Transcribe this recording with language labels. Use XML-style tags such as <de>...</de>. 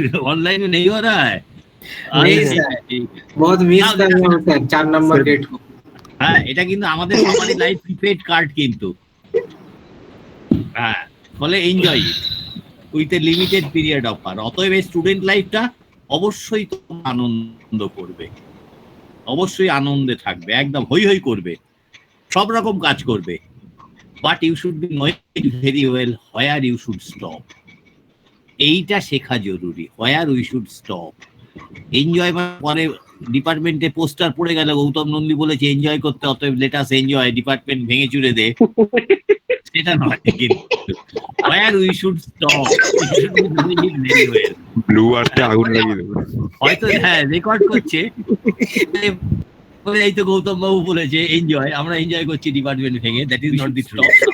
<hi>Online में नहीं हो रहा है, बहुत मिस कर रहे हो सर 4 नंबर गेट को।</hi> <bn>হ্যাঁ, এটা কিন্তু আমাদের সবারই লাইফ প্রিপেড কার্ড কিন্তু। হ্যাঁ, ফলে</bn> <en>Enjoy with a limited period offer.</en> <bn>অতএব স্টুডেন্ট লাইফটা অবশ্যই তোমরা আনন্দ করবে, অবশ্যই আনন্দে থাকবে, একদম হই হই করবে, সব রকম কাজ করবে।</bn> <en>But you should be knowing very well where you should stop.</en> <bn>এইটা শেখা জরুরি,</bn> <en>where we should stop.</en> <bn>Enjoy পরে ডিপার্টমেন্টে পোস্টার পড়ে গেল, গৌতম নন্দী বলেছে এনজয় করতে, অতএব</bn> <en>let us enjoy,</en> <bn>ডিপার্টমেন্ট ভেঙে চুরে দে, সেটা নয় কিন্তু।</bn> <en>where we should stop. You should be doing it very well.</en> <bn>Blue আর্টে আগুন লাগিয়ে দেবো। হয়তো হ্যাঁ রেকর্ড করছে, এই তো গৌতম বাবু বলেছে এনজয়, আমরা এনজয় করছি ডিপার্টমেন্ট ভেঙে।</bn> <en>That is not the stop.</en>